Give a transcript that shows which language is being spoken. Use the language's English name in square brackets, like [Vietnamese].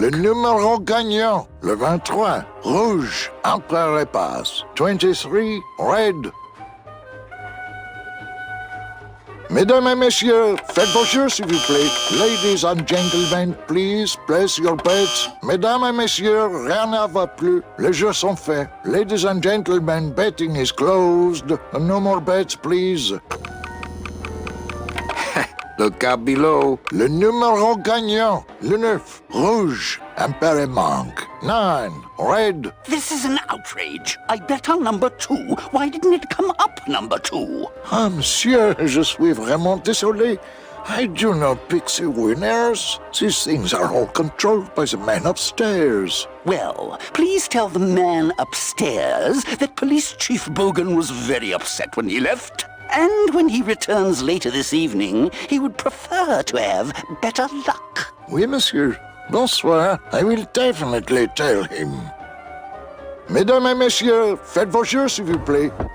[French] Le numéro gagnant, le 23, rouge, Empereur et passe. [English] 23, red. [French] Mesdames et messieurs, faites vos jeux, s'il vous plaît. [English] Ladies and gentlemen, please place your bets. [French] Mesdames et messieurs, rien ne va plus. Les jeux sont faits. [English] Ladies and gentlemen, betting is closed. No more bets, please. Look out below. [French] Le numéro gagnant, le 9, rouge, Empereur manque. [English] 9, red. This is an outrage. I bet on number 2. Why didn't it come up number 2? [French] Ah, monsieur, je suis vraiment désolé. [English] I do not pick the winners. These things are all controlled by the man upstairs. Well, please tell the man upstairs that Police Chief Bogan was very upset when he left. And when he returns later this evening, he would prefer to have better luck. [French] Oui, monsieur. Bonsoir. [English] I will definitely tell him. [French] Mesdames et messieurs, faites vos jeux, s'il vous plaît.